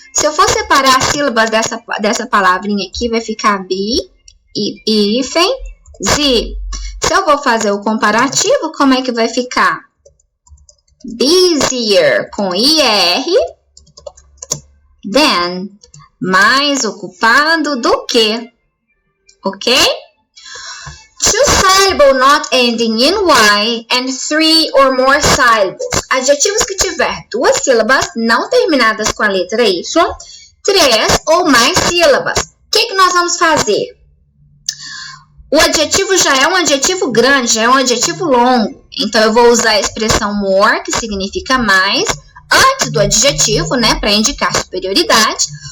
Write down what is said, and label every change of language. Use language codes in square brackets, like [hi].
[pt] Se eu for separar as sílabas dessa palavrinha aqui, vai ficar B, I, hífen, Z. Se eu vou fazer o comparativo, como é que vai ficar? Busier com IR, than, mais ocupado do que, ok? [en] Two syllable not ending in Y and three or more syllables. [pt] Adjetivos que tiver duas sílabas não terminadas com a letra Y, três ou mais sílabas. O que nós vamos fazer? O adjetivo já é um adjetivo grande, já é um adjetivo longo. Então, eu vou usar a expressão more, que significa mais, antes do adjetivo, né, para indicar superioridade.